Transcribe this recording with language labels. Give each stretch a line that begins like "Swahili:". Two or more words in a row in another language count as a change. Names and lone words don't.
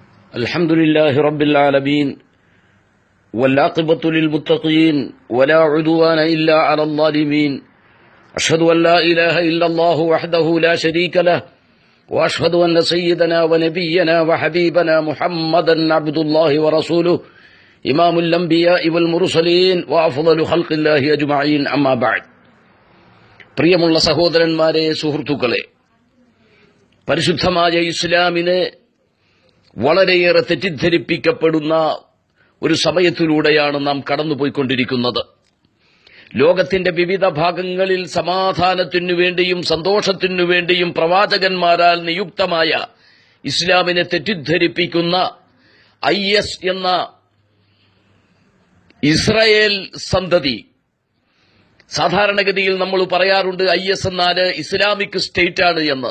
Arabic: الحمد لله رب العالمين والعاقبة للمتقين ولا عدوان إلا على الظالمين أشهد أن لا إله إلا الله وحده لا شريك له وأشهد أن سيدنا ونبينا وحبيبنا محمدا عبد الله ورسوله إمام الأنبياء والمرسلين وأفضل خلق الله أجمعين أما بعد
Malayalam: പ്രിയമുള്ള സഹോദരന്മാരെ, സുഹൃത്തുക്കളെ, പരിശുദ്ധമായ ഇസ്ലാമിനെ വളരെയേറെ തെറ്റിദ്ധരിപ്പിക്കപ്പെടുന്ന ഒരു സമയത്തിലൂടെയാണ് നാം കടന്നുപോയിക്കൊണ്ടിരിക്കുന്നത്. ലോകത്തിന്റെ വിവിധ ഭാഗങ്ങളിൽ സമാധാനത്തിനു വേണ്ടിയും സന്തോഷത്തിനു വേണ്ടിയും പ്രവാചകന്മാരാൽ നിയുക്തമായ ഇസ്ലാമിനെ തെറ്റിദ്ധരിപ്പിക്കുന്ന IS എന്ന ഇസ്രായേൽ സന്തതി, സാധാരണഗതിയിൽ നമ്മൾ പറയാറുണ്ട് IS എന്നാൽ ഇസ്ലാമിക് സ്റ്റേറ്റ് ആണ് എന്ന്.